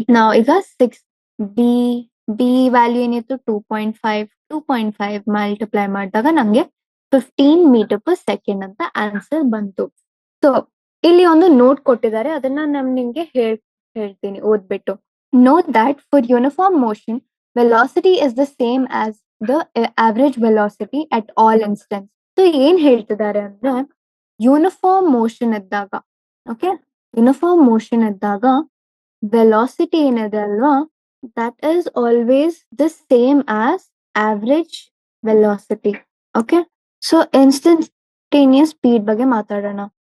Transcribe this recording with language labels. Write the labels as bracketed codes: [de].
[kn] Now ಈಗ 6b value ಏನಿತ್ತು 2.5. 2.5 multiply ಮಾಡಿದಾಗ ನಮ್ಗೆ 15 ಮೀಟರ್ ಪರ್ ಸೆಕೆಂಡ್ ಅಂತ ಆನ್ಸರ್ ಬಂತು. ಸೊ ಇಲ್ಲಿ ಒಂದು ನೋಟ್ ಕೊಟ್ಟಿದ್ದಾರೆ, ಅದನ್ನ ನಾನು ನಿಮ್ಗೆ ಹೇಳ್ತೀನಿ ಓದ್ಬಿಟ್ಟು. [en] Note that for uniform motion velocity is the same as the average velocity at all instants. [kn] So ಏನ್ ಹೇಳ್ತಿದ್ದಾರೆ ಅಂದ್ರೆ, ಯೂನಿಫಾರ್ಮ್ ಮೋಷನ್ ಇದ್ದಾಗ, ಓಕೆ, ಯೂನಿಫಾರ್ಮ್ ಮೋಷನ್ ಇದ್ದಾಗ ವೆಲಾಸಿಟಿ ಏನಿದೆ ಅಲ್ವಾ, [en] That is always the same as average velocity. [kn] Okay, so instantaneous speed ಬಗ್ಗೆ ಮಾತಾಡೋಣ.